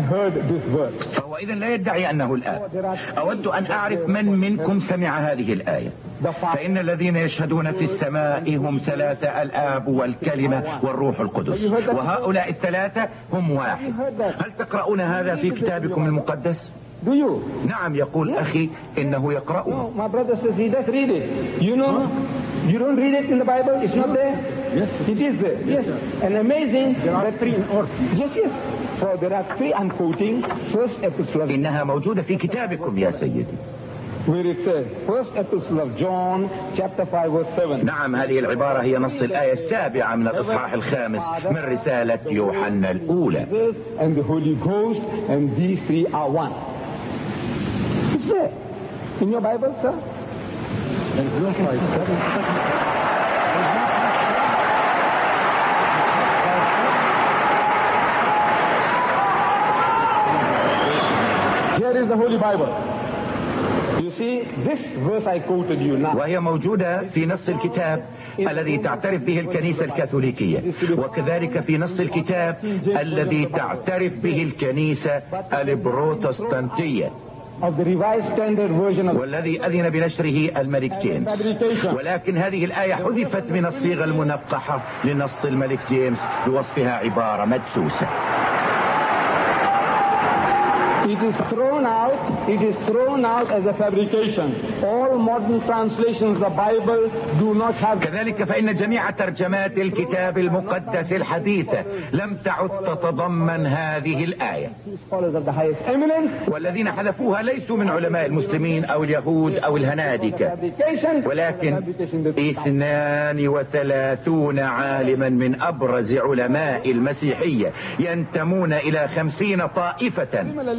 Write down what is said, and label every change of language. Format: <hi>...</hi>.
<ar>فهو إذن لا يدعي أنه الآب. أود أن أعرف من منكم سمع هذه الآية: فإن الذين يشهدون في السماء هم 3: الآب والكلمة والروح القدس، وهؤلاء 3 هم واحد. هل تقرؤون هذا في كتابكم المقدس؟ نعم. يقول أخي إنه يقرأه.</ar> <en>My brother says he does read it. You know, you don't read it in the Bible. It's not there. Yes, it is there. Yes, and amazing. There are 3 in all. Yes, yes. For there are 3. I'm quoting first epistle.</en> <ar>إنها موجودة في كتابكم يا سيدي.</ar> <en>Where it says first epistle of John chapter 5 verse 7.</en> <ar>نعم، هذه العبارة هي نص الآية السابعة من الإصحاح الخامس من رسالة يوحنا الأولى.</ar> <en>And the Holy Ghost and these 3 are one. In your Bible, sir? And look like seven. Here is the Holy Bible. This verse I quoted you now.</en> <ar>وهي موجودة في نص الكتاب الذي تعترف به الكنيسة الكاثوليكية، وكذلك في نص الكتاب الذي تعترف به الكنيسة البروتستانتية، والذي أذن بنشره الملك جيمس. ولكن هذه الآية حذفت من الصيغة المنقحة لنص الملك جيمس بوصفها عبارة مدسوسة.</ar> <en>It is thrown out as a fabrication. All modern translations of the Bible do not have.</en> <ar>كذلك فإن جميع ترجمات الكتاب المقدس الحديثة لم تعد تتضمن هذه الآية. والذين حذفوها ليسوا من علماء المسلمين أو اليهود أو الهنادكة، ولكن 32 عالما من أبرز علماء المسيحية ينتمون إلى 50 طائفة.</ar>